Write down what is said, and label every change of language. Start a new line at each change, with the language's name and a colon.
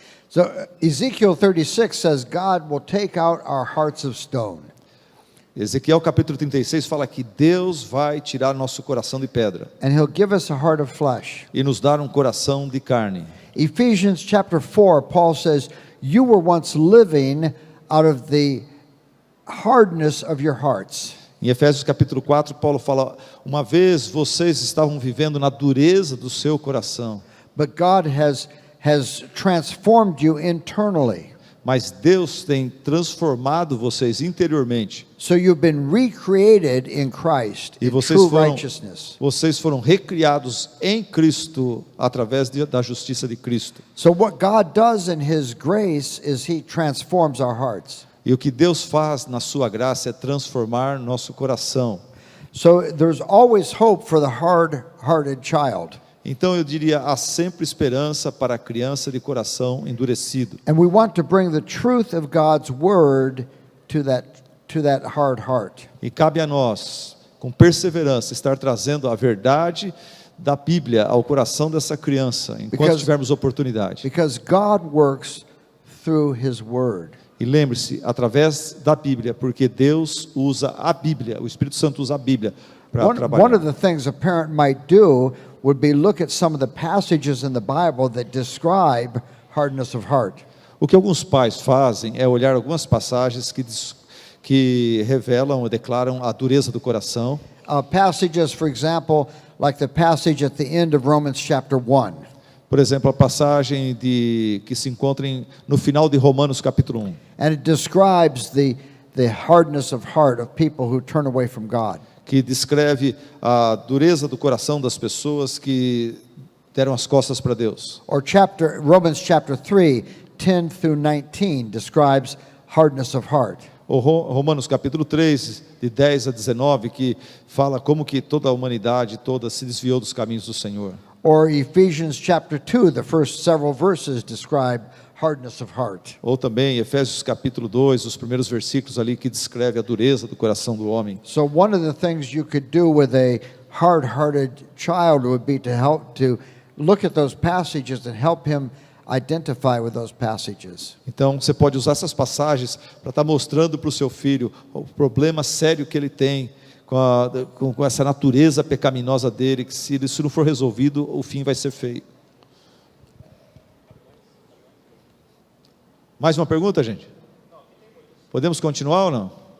English: So Ezekiel 36 says God will take out our hearts of stone.
Portuguese: Ezequiel capítulo 36 fala que Deus vai tirar nosso coração de pedra
English: And he'll give us a heart of flesh.
Portuguese: e nos dar um coração de carne.
English: Ephesians chapter 4, Paul says, you were once living out of the hardness of your hearts.
Portuguese: Em Efésios capítulo 4, Paulo fala: uma vez vocês estavam vivendo na dureza do seu coração,
English: But God has transformed you internally.
Portuguese: mas Deus tem transformado vocês interiormente.
English: So you've been recreated in Christ,
Portuguese: E
English: in
Portuguese: vocês
English: true
Portuguese: foram,
English: righteousness.
Portuguese: vocês foram recriados em Cristo através da justiça de Cristo.
English: So what God does in His grace is He transforms our hearts.
Portuguese: E o que Deus faz na sua graça é transformar nosso coração.
English: So there's always hope for the hard-hearted child.
Portuguese: Então eu diria, há sempre esperança para a criança de coração endurecido.
English: And we want to bring the truth of God's word to that hard heart.
Portuguese: E cabe a nós, com perseverança, estar trazendo a verdade da Bíblia ao coração dessa criança, enquanto
English: Because-
Portuguese: tivermos oportunidade.
English: Because God works through His word.
Portuguese: E lembre-se, através da Bíblia, porque Deus usa a Bíblia, o Espírito Santo usa a Bíblia para
English: One
Portuguese: trabalhar.
English: of the things a parent might do would be look at some of the passages in the Bible that describe hardness of heart.
Portuguese: O que alguns pais fazem é olhar algumas passagens que revelam ou declaram a dureza do coração.
English: Passages, for example, like the passage at the end of Romans chapter 1.
Portuguese: Por exemplo, a passagem que se encontra no final de Romanos capítulo 1.
English: And it describes the hardness of heart of people who turn away from God.
Portuguese: Que descreve a dureza do coração das pessoas que deram as costas para Deus.
English: Or Romans chapter 3, 10 through 19 describes hardness of heart.
Portuguese: O Romanos capítulo 3, de 10 a 19, que fala como que toda a humanidade toda se desviou dos caminhos do Senhor.
English: Or Ephesians chapter 2, the first several verses describe hardness of heart.
Portuguese: Ou também Efésios capítulo 2, os primeiros versículos ali que descreve a dureza do coração do homem.
English: So one of the things you could do with a hard-hearted child would be to look at those passages and help him identify with those passages.
Portuguese: Então você pode usar essas passagens para estar mostrando para o seu filho o problema sério que ele tem com essa natureza pecaminosa dele, que se isso não for resolvido, o fim vai ser feio. Mais uma pergunta, gente? Podemos continuar ou não?